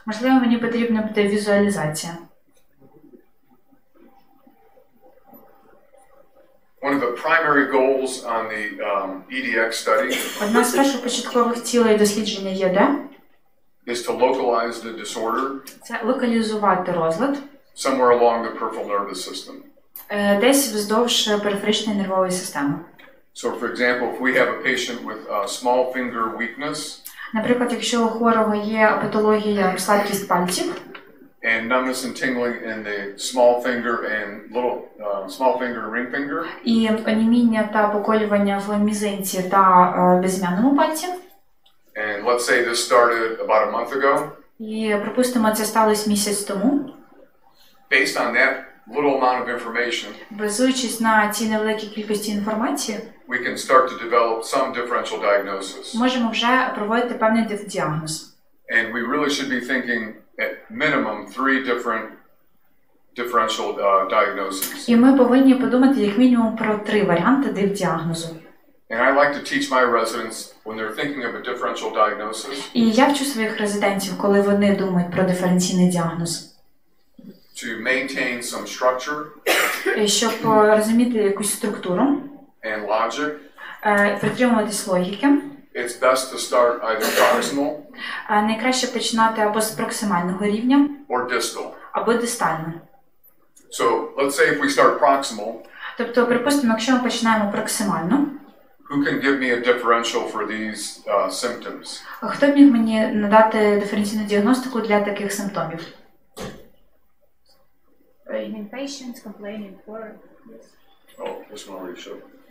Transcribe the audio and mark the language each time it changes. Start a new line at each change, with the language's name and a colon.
Ukrainian: Можливо, мені потрібна буде візуалізація.
English: One of the primary goals on the EDX study.
Ukrainian: Одна з першопочаткових цілей дослідження ЄД
English: is to localize the disorder.
Ukrainian: Це локалізувати розлад.
English: Somewhere along the peripheral nervous system.
Ukrainian: Десь вздовж периферичної нервової системи.
English: So, for example, if we have a patient with small finger weakness.
Ukrainian: Наприклад, якщо у хворого є патологія слабкість пальців.
English: And numbness and tingling in the small finger and small finger and ring finger.
Ukrainian: І оніміння та поколювання в мізинці та безім'яному пальці.
English: And let's say this started about a month ago.
Ukrainian: І, припустимо, це сталося місяць тому.
English: Based on that little amount of information,
Ukrainian: базуючись на цій невеликій кількості інформації,
English: we can start to develop some differential diagnosis.
Ukrainian: Можемо вже проводити певний діагноз.
English: And we really should be thinking at minimum 3 different differential diagnoses.
Ukrainian: І ми повинні подумати як мінімум про 3 варіанти діагнозу.
English: And I like to teach my residents when they're thinking of a differential diagnosis.
Ukrainian: І я вчу своїх резидентів, коли вони думають про диференційний діагноз.
English: To maintain some structure.
Ukrainian: Щоб розуміти якусь структуру.
English: And logic.
Ukrainian: Притримуватись логіки.
English: It's best to start either proximal.
Ukrainian: Найкраще починати або з проксимального рівня.
English: Or distal.
Ukrainian: Або дистально.
English: So, let's say if we start proximal.
Ukrainian: Тобто, припустимо, якщо ми починаємо проксимально.
English: Who can give me a differential for these symptoms?
Ukrainian: Хто б міг мені надати диференційну діагностику для таких симптомів?
English: Patients complaining for this. Oh, this one already showed.